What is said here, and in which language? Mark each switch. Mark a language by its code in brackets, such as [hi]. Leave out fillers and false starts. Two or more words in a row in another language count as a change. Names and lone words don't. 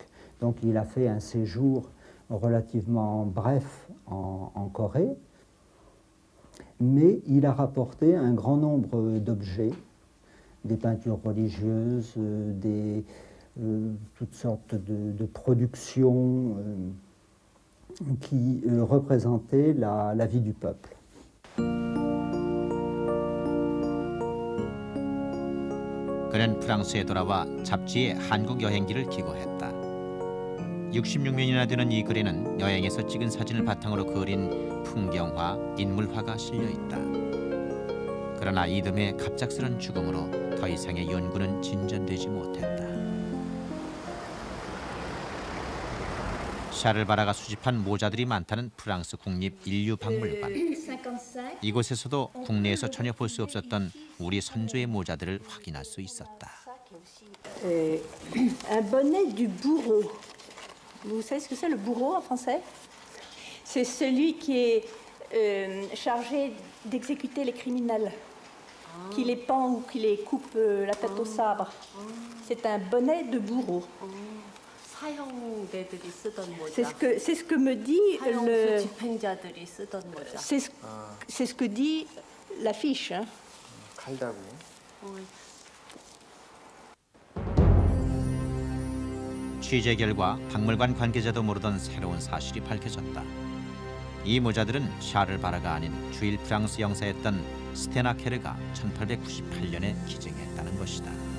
[fr] Donc il a fait un séjour relativement bref en Corée, mais il a rapporté un grand nombre d'objets, des peintures religieuses, toutes sortes de productions qui représentaient la vie du peuple. [ko] 그는 프랑스에 돌아와 잡지에 한국 여행기를 기고했다. 66면이나 되는 이 글에는 여행에서 찍은 사진을 바탕으로 그린 풍경화, 인물화가 실려 있다. 그러나 이듬해 갑작스런 죽음으로 더 이상의 연구는 진전되지 못했다. 샤를 바라가 수집한 모자들이 많다는 프랑스 국립인류박물관. 이곳에서도 국내에서 전혀 볼 수 없었던 우리 선조의 모자들을 확인할 수 있었다. [fr] Un bonnet du bourreau. Vous savez ce que c'est le bourreau en français? C'est celui qui est chargé d'exécuter les criminels, qui les pend ou qui les coupe la tête au sabre. C'est un bonnet de bourreau. C'est ce que me dit le. C'est ce que dit l'affiche. Hein. [ko] 취재 결과 박물관 관계자도 모르던 새로운 사실이 밝혀졌다. 이 모자들은 샤를 바라가 아닌 주일 프랑스 영사였던 스테나 케르가 1898년에 기증했다는 것이다.